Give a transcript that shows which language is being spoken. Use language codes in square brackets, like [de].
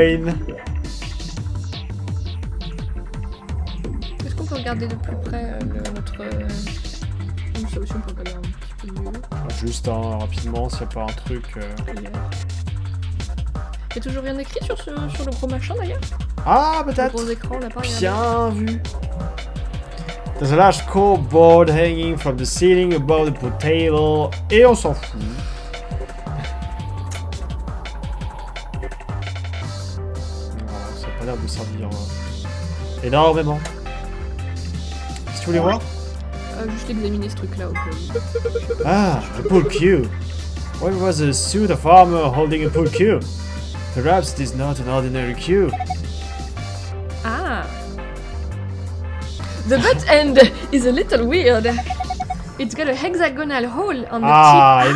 [fr] Est-ce qu'on peut regarder de plus près notre. Une solution pour regarder un petit peu mieux? Juste rapidement, s'il n'y a pas un truc. Il y a toujours rien écrit sur le gros machin d'ailleurs? Ah, Le peut-être. gros écran là-bas. Bien vu. [en] There's a large scoreboard hanging from the ceiling above the pool table. [fr] Et on s'en fout. Non, ça n'a pas l'air de servir énormément. Qu'est-ce que tu voulais voir? Juste examiner ce truc là au cas où. [en] Ah, a pool cue. What was a suit of armor holding a pool cue? Perhaps it is not an ordinary cue. Ah! The butt end is a little weird. It's got a hexagonal hole on the tip.